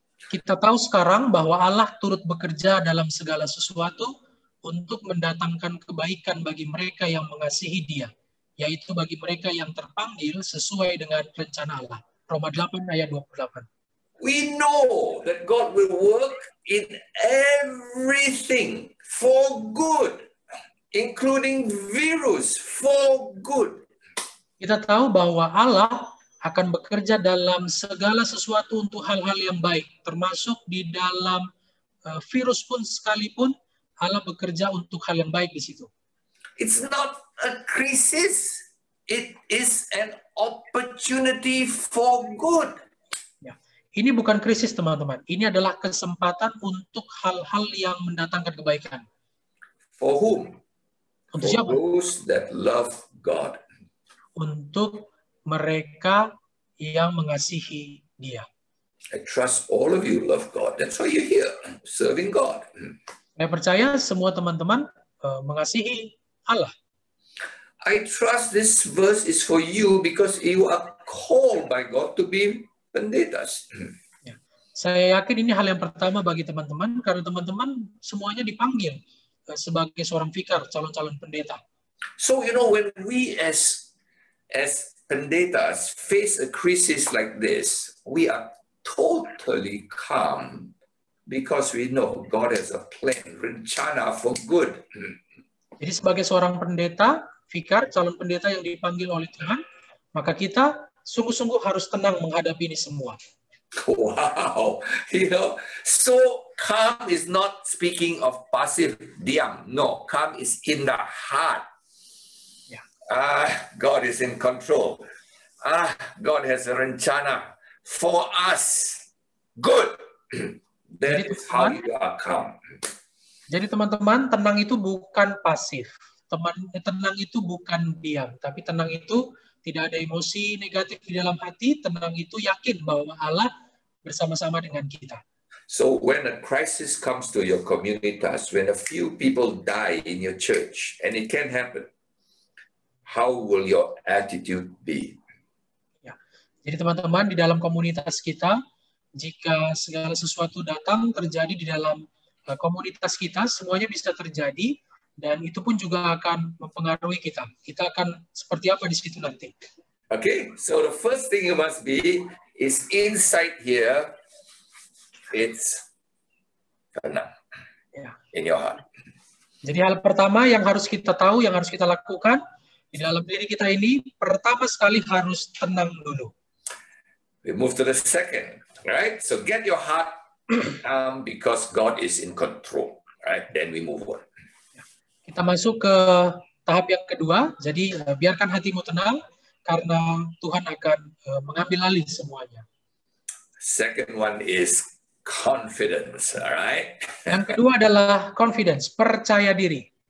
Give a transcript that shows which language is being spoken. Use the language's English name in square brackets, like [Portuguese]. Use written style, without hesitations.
[Indonesian] Kita tahu sekarang bahwa Allah turut bekerja dalam segala sesuatu untuk mendatangkan kebaikan bagi mereka yang mengasihi Dia, yaitu bagi mereka yang terpanggil sesuai dengan rencana Allah. Roma 8 ayat 28. [English] We know that God will work in everything for good, including virus, for good. [Indonesian] Kita tahu bahwa Allah akan bekerja dalam segala sesuatu untuk hal-hal yang baik, termasuk di dalam virus pun sekalipun, Allah bekerja untuk hal yang baik di situ. [English] It's not a crisis, it is an opportunity for good. [Indonesian] Ini bukan krisis, teman-teman. Ini adalah kesempatan untuk hal-hal yang mendatangkan kebaikan. [English] For whom? [Indonesian] Untuk [English] For [Indonesian] siapa? [English] those that love God. [Indonesian] Untuk mereka yang mengasihi Dia. [English] I trust all of you love God. That's why you're here, serving God. [Indonesian] Saya percaya semua teman-teman mengasihi Allah. [English] I trust this verse is for you because you are called by God to be pendetas. [Indonesian] Ya. Saya yakin ini hal yang pertama bagi teman-teman, karena teman-teman semuanya dipanggil sebagai seorang vikar, calon-calon pendeta. [English] So, you know, when we as pendetas face a crisis like this, we are totally calm because we know God has a plan, rencana for good. [Indonesian] Jadi sebagai seorang pendeta, vikar, calon pendeta yang dipanggil oleh Tuhan, maka kita sungguh-sungguh harus tenang menghadapi ini semua. [English] Wow, you know, so calm is not speaking of passive diam. No, calm is in the heart. Yeah. God is in control. God has a rencana for us. Good. That is how you are calm. [Indonesian] Jadi teman-teman, tenang itu bukan pasif. Tenang itu bukan diam, tapi tenang itu tidak ada emosi negatif di dalam hati. Tenang itu yakin bahwa Allah bersama-sama dengan kita. [English] So when a crisis comes to your communitas, when a few people die in your church, and it can happen, how will your attitude be? [Indonesian] Ya. Jadi teman-teman, di dalam komunitas kita, jika segala sesuatu datang terjadi di dalam komunitas kita, semuanya bisa terjadi, dan itu pun juga akan mempengaruhi kita. Kita akan seperti apa di situ nanti. [English] Okay, so the first thing you must be is inside here, it's tenang in your heart. [Indonesian] Jadi hal pertama yang harus kita tahu, yang harus kita lakukan di dalam diri kita ini, pertama sekali harus tenang dulu. [English] We move to the second, right? So get your heart calm because God is in control, right? Then we move on. [Indonesian] Kita masuk ke tahap yang kedua, jadi biarkan hatimu tenang karena Tuhan akan mengambil alih semuanya. [English] Second one is confidence, all right? [Indonesian] Yang kedua adalah confidence, percaya diri.